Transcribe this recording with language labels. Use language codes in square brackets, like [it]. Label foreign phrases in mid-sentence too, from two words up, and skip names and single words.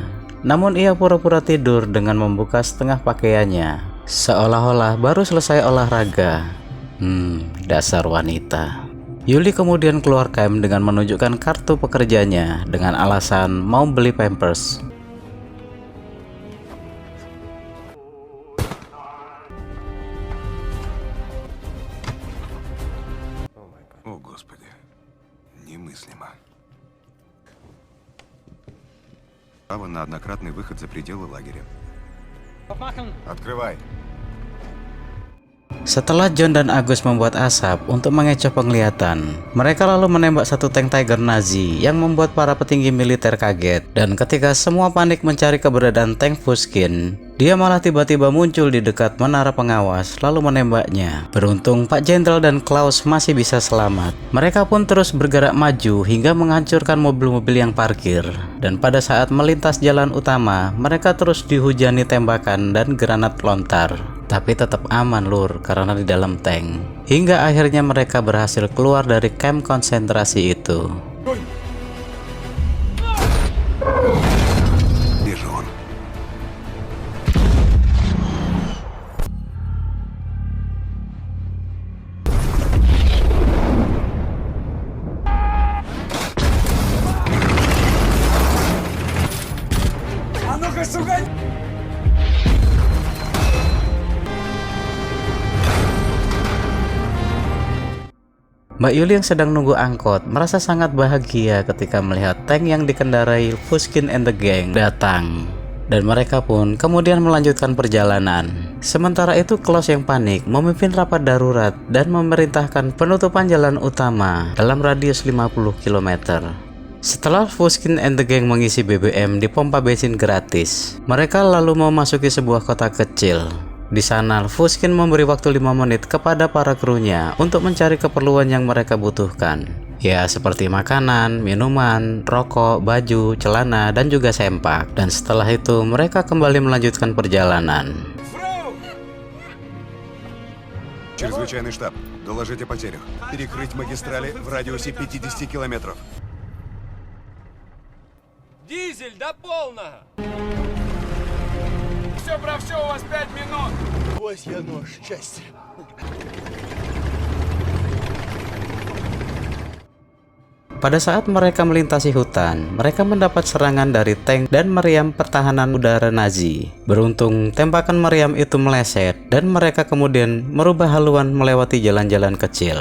[id] Namun ia pura-pura tidur dengan membuka setengah pakaiannya, seolah-olah baru selesai olahraga. Dasar wanita. Yuli kemudian keluar camp dengan menunjukkan kartu pekerjanya dengan alasan mau beli pampers. [ru] О, Господи. Немыслимо. Право на однократный выход за пределы лагеря. Открывай. [id] Setelah John dan Agus membuat asap untuk mengecoh penglihatan, mereka lalu menembak satu tank Tiger Nazi yang membuat para petinggi militer kaget. Dan ketika semua panik mencari keberadaan tank Fuskin, dia malah tiba-tiba muncul di dekat menara pengawas lalu menembaknya. Beruntung Pak Jenderal dan Klaus masih bisa selamat. Mereka pun terus bergerak maju hingga menghancurkan mobil-mobil yang parkir. Dan pada saat melintas jalan utama, mereka terus dihujani tembakan dan granat lontar. Tapi tetap aman lur karena di dalam tank. Hingga akhirnya mereka berhasil keluar dari kamp konsentrasi itu. [ru] Вижу он. А ну-ка, сука! [id] Mbak Yuli yang sedang nunggu angkot merasa sangat bahagia ketika melihat tank yang dikendarai Fuskin [en] and the Gang [id] datang. Dan mereka pun kemudian melanjutkan perjalanan. Sementara itu Klaus yang panik memimpin rapat darurat dan memerintahkan penutupan jalan utama dalam radius 50 km. Setelah Fuskin [en] and the Gang [id] mengisi BBM di pompa bensin gratis, mereka lalu memasuki sebuah kota kecil. Di sana, Fuskin memberi waktu 5 menit kepada para krunya untuk mencari keperluan yang mereka butuhkan. Ya, seperti makanan, minuman, rokok, baju, celana, dan juga sempak. Dan setelah itu, mereka kembali melanjutkan perjalanan. [ru] Чрезвычайный штаб. Доложить о потерях. Перекрыть магистрали в радиусе 50 километров. Дизель до полного! Все про все, у вас 5 минут! Ось я нож счастья. [id] Pada saat mereka melintasi hutan, mereka mendapat serangan dari tank dan meriam pertahanan udara Nazi. Beruntung, tembakan meriam itu meleset dan mereka kemudian merubah haluan melewati jalan-jalan kecil.